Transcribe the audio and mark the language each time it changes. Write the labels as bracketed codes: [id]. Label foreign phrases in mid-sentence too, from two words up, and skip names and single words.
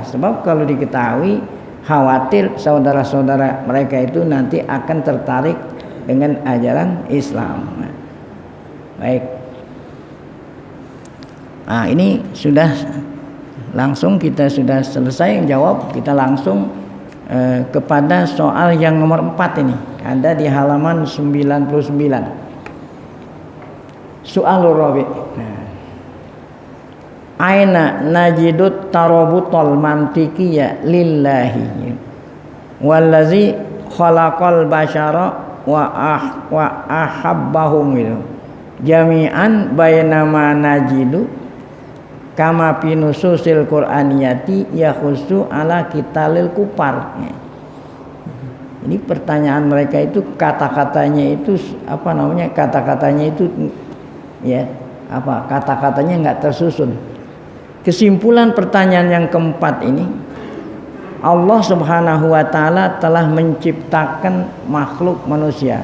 [id] Sebab kalau diketahui, khawatir saudara-saudara mereka itu nanti akan tertarik dengan ajaran Islam. Baik. Nah, ini sudah langsung kita sudah selesai menjawab. Kita langsung kepada soal yang nomor 4 ini. Ada di halaman 99. [ar] السؤال الرابع'. أين نجد الترابط المنطقي لله الذي خلق البشر وأحبهم itu جميعا بينما نجد كما في النصوص القرآنية يحض على قتال الكفار. [id] Ini pertanyaan mereka itu kata-katanya itu apa namanya, kata-katanya itu ya apa, kata-katanya enggak tersusun. Kesimpulan pertanyaan yang keempat ini, Allah [ar] سبحانه وتعالى [id] telah menciptakan makhluk manusia.